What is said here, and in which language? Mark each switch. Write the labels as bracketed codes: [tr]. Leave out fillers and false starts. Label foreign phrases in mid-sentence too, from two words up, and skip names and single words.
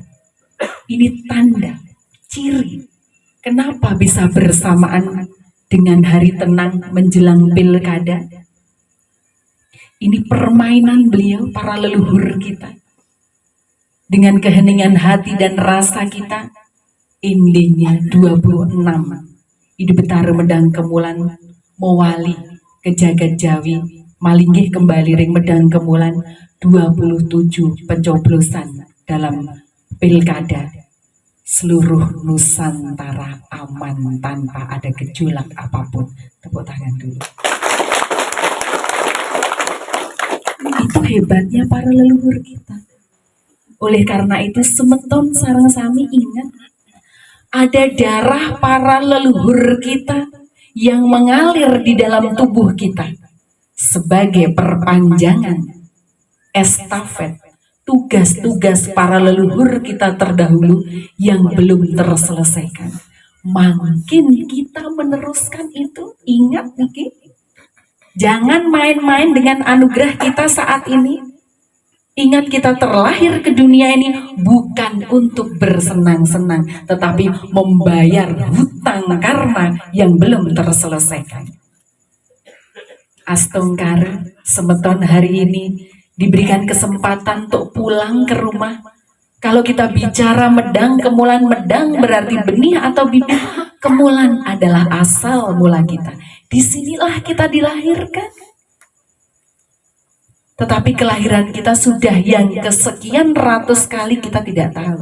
[id] Ini tanda, ciri, kenapa bisa bersamaan dengan hari tenang menjelang pilkada. Ini permainan beliau, para leluhur kita. Dengan keheningan hati dan rasa kita, endingnya 26. [ban] Ide Betara Medang Kemulan mewali ke Jagat Jawi, malinggih kembali ring Medang Kemulan [id] 27 pencoblosan dalam pilkada. Seluruh Nusantara aman tanpa ada gejolak apapun. Tepuk tangan dulu. Itu hebatnya para leluhur kita. Oleh karena itu [ban] semeton sareng sami [id] ingat, ada darah para leluhur kita yang mengalir di dalam tubuh kita sebagai perpanjangan estafet tugas-tugas para leluhur kita terdahulu yang belum terselesaikan. Makin kita meneruskan itu, ingat nih, jangan main-main dengan anugerah kita saat ini. Ingat kita terlahir ke dunia ini bukan untuk bersenang-senang, tetapi membayar hutang karma yang belum terselesaikan. [ban] Astungkar semeton [id] hari ini diberikan kesempatan untuk pulang ke rumah. Kalau kita bicara Medang Kemulan, Medang berarti benih atau bibit. Kemulan adalah asal mula kita. Disinilah kita dilahirkan. Tetapi kelahiran kita sudah yang kesekian ratus kali kita tidak tahu.